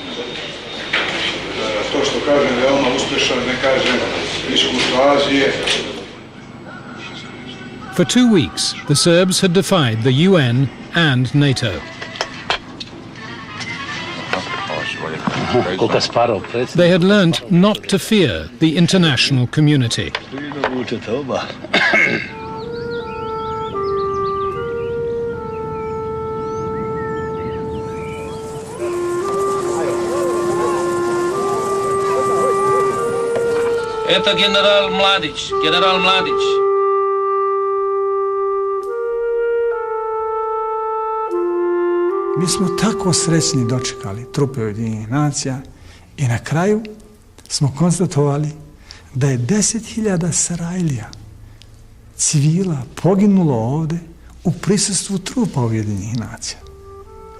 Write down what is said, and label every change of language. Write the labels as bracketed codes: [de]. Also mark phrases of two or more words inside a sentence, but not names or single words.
[en] For 2 weeks, the Serbs had defied the UN and NATO. They had learnt not to fear the international community. [ru] Это генерал Mladić. [sr] Mi smo tako srećni dočekali trupe Ujedinjenih nacija i na kraju smo konstatovali da je 10.000 Sarajlija, civila, poginulo ovde u prisustvu trupa Ujedinjenih nacija.